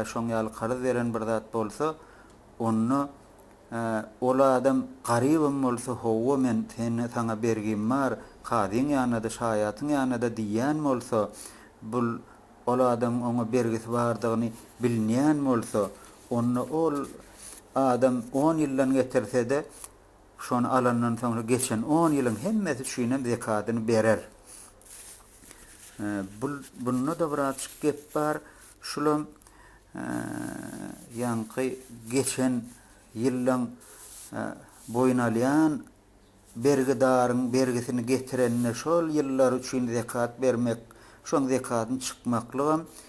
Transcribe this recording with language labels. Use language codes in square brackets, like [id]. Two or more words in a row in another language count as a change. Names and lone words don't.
[tk] şoň ýaly garz beren bir zat bolsa, onu ol adam garibim bolsa howa men sana bergim bar, kadyň ýanyda şaýatyň ýanyda diýän bolsa, bul ol adam ona bergisi bardygyny bilmeýän bolsa, onu ol adam 10 ýyldan getirse de şonu alandan soňra geçen 10 ýylyň hemmesi şüýnem zekatyny berer. Bununla da bir açık gep bar. Şulam ýanky geçen ýyllaň boýun bergidaryň bergisini getirenine şol ýyllar üçin zekat bermek, şoň zekatyny çykmaklygam